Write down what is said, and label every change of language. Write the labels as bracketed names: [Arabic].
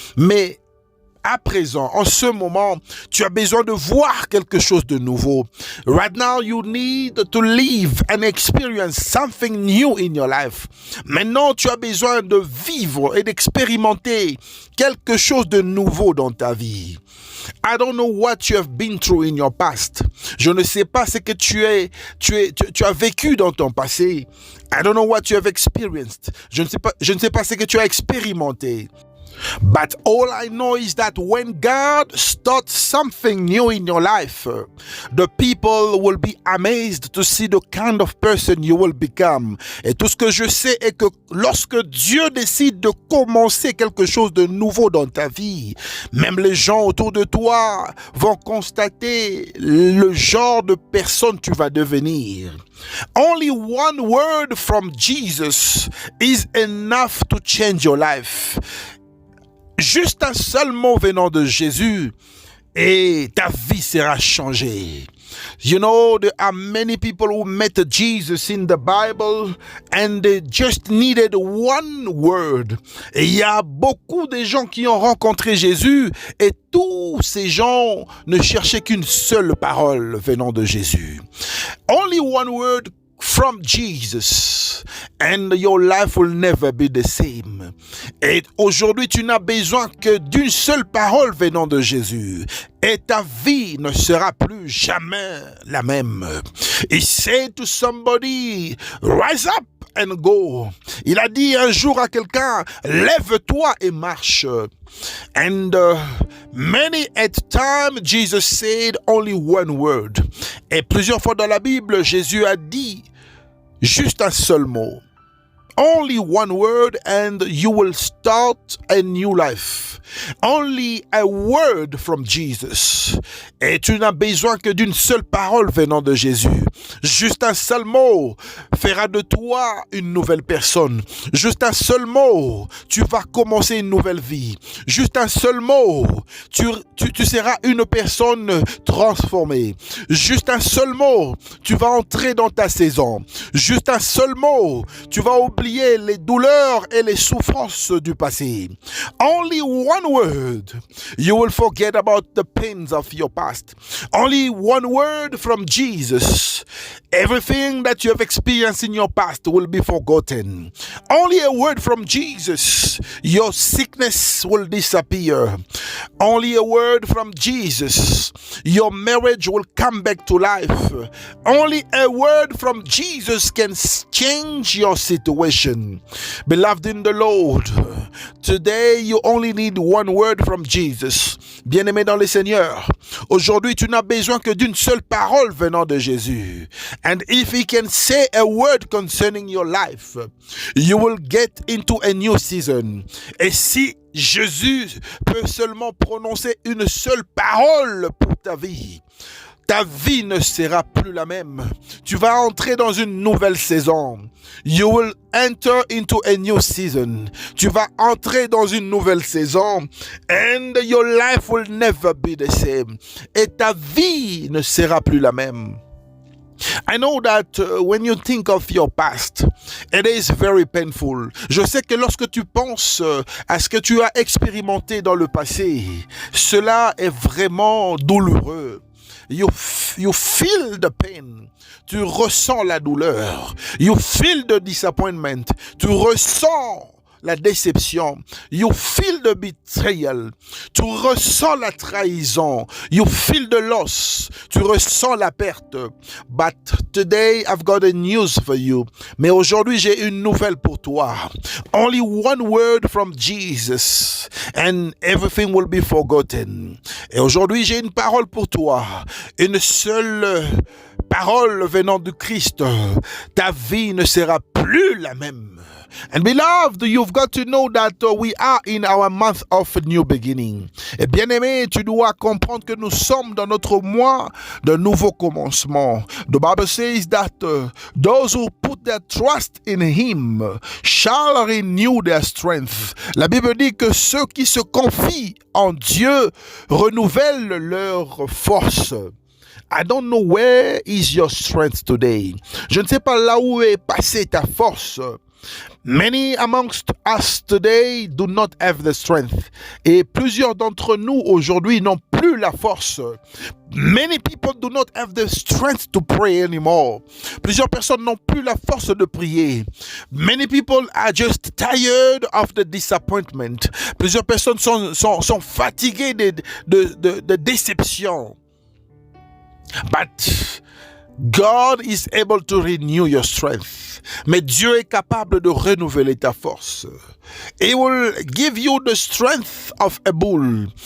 [French] Mais à présent, en ce moment, tu as besoin de voir quelque chose de nouveau. [English] Right now, you need to live and experience something new in your life. [French] Maintenant, tu as besoin de vivre et d'expérimenter quelque chose de nouveau dans ta vie. [English] I don't know what you have been through in your past. [French] Je ne sais pas ce que tu as vécu dans ton passé. [English] I don't know what you have experienced. [French] Je ne sais pas ce que tu as expérimenté. [English] But all I know is that when God starts something new in your life, the people will be amazed to see the kind of person you will become. [French] Et tout ce que je sais est que lorsque Dieu décide de commencer quelque chose de nouveau dans ta vie, même les gens autour de toi vont constater le genre de personne tu vas devenir. [English] Only one word from Jesus is enough to change your life. [French] Juste un seul mot venant de Jésus et ta vie sera changée. [English] You know, there are many people who met Jesus in the Bible and they just needed one word. [French] Et il y a beaucoup de gens qui ont rencontré Jésus et tous ces gens ne cherchaient qu'une seule parole venant de Jésus. [English] Only one word from Jesus and your life will never be the same. [French] Et aujourd'hui, tu n'as besoin que d'une seule parole venant de Jésus et ta vie ne sera plus jamais la même. [English] He said to somebody, rise up and go. [French] Il a dit un jour à quelqu'un, lève-toi et marche. [English] And many at time Jesus said only one word. [French] Et plusieurs fois dans la Bible, Jésus a dit juste un seul mot. [English] Only one word and you will start a new life. Only a word from Jesus. [French] Et tu n'as besoin que d'une seule parole venant de Jésus. Juste un seul mot fera de toi une nouvelle personne. Juste un seul mot, tu vas commencer une nouvelle vie. Juste un seul mot, tu seras une personne transformée. Juste un seul mot, tu vas entrer dans ta saison. Juste un seul mot, tu vas oublier les douleurs et les souffrances du passé. [English] Only one word, you will forget about the pains of your past. Only one word from Jesus. Everything that you have experienced in your past will be forgotten. Only a word from Jesus, your sickness will disappear. Only a word from Jesus, your marriage will come back to life. Only a word from Jesus can change your situation. Beloved in the Lord, today you only need one word from Jesus. [French] Bien-aimé dans le Seigneur, aujourd'hui tu n'as besoin que d'une seule parole venant de Jésus. [English] And if he can say a word concerning your life, you will get into a new season. [French] Et si Jésus peut seulement prononcer une seule parole pour ta vie ne sera plus la même. Tu vas entrer dans une nouvelle saison. [English] You will enter into a new season. [French] Tu vas entrer dans une nouvelle saison. [English] And your life will never be the same. [French] Et ta vie ne sera plus la même. [English] I know that when you think of your past, it is very painful. [French] Je sais que lorsque tu penses à ce que tu as expérimenté dans le passé, cela est vraiment douloureux. [English] You feel the pain. [French] Tu ressens la douleur. [English] You feel the disappointment. [French] Tu ressens la déception. [English] You feel the betrayal. [French] Tu ressens la trahison. [English] You feel the loss. [French] Tu ressens la perte. [English] But today I've got a news for you. [French] Mais aujourd'hui j'ai une nouvelle pour toi. [English] Only one word from Jesus and everything will be forgotten. [French] Et aujourd'hui j'ai une parole pour toi. Une seule parole venant du Christ. Ta vie ne sera plus la même. [English] And beloved, you've got to know that we are in our month of new beginning. [French] Et bien aimé, tu dois comprendre que nous sommes dans notre mois de nouveau commencement. [English] The Bible says that those who put their trust in Him shall renew their strength. [French] La Bible dit que ceux qui se confient en Dieu renouvellent leur force. [English] I don't know where is your strength today. [French] Je ne sais pas là où est passée ta force. [English] Many amongst us today do not have the strength. [French] Et plusieurs d'entre nous aujourd'hui n'ont plus la force. [English] Many people do not have the strength to pray anymore. [French] Plusieurs personnes n'ont plus la force de prier. [English] Many people are just tired of the disappointment. [French] Plusieurs personnes sont fatiguées de déception. [English] But God is able to renew your strength. [French] Mais Dieu est capable de renouveler ta force. [English] He will give you the strength of a bull.